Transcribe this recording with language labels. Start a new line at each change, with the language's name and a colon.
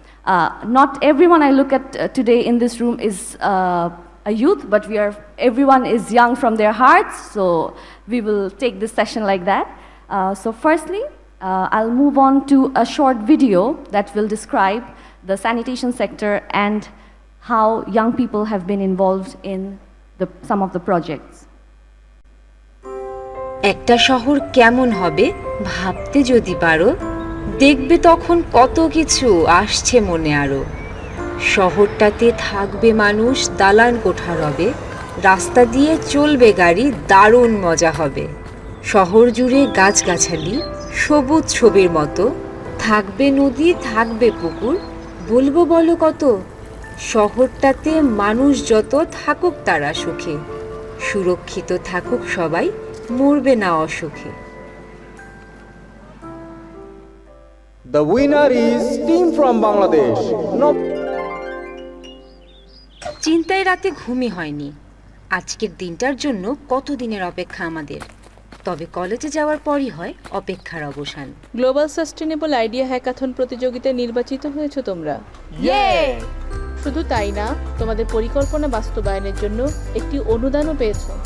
English: Not everyone I look at today in this room is a youth, but everyone is young from their hearts, so we will take this session like that. So firstly, I'll move on to a short video that will describe the sanitation sector and how young people have been involved in some of the projects.
Bangla: একটা শহর কেমন হবে ভাবতে যদি পারো, দেখবে তখন কত কিছু আসছে মনে আরো। শহরটাতে থাকবে মানুষ, দালান কোঠা রবে, রাস্তা দিয়ে চলবে গাড়ি, দারুণ মজা হবে। শহর জুড়ে গাছগাছালি, সবুজ ছবির মতো, থাকবে নদী, থাকবে পুকুর, বলবো বলো কত। শহরটাতে মানুষ যত, থাকুক তারা সুখে, সুরক্ষিত থাকুক সবাই, মরবে না অসুখে।
English: The winner is team from Bangladesh.
Bangla: চিন্তায় রাতে ঘুমই হয়নি। আজকের দিনটার জন্য কত দিনের অপেক্ষা আমাদের। তবে কলেজে যাওয়ার পরই হয় অপেক্ষার অবসান। গ্লোবাল সাস্টেনেবল আইডিয়া হ্যাকাথন প্রতিযোগিতায় নির্বাচিত হয়েছো তোমরা। শুধু তাই না, তোমাদের পরিকল্পনা বাস্তবায়নের জন্য একটি অনুদানও পেয়েছো।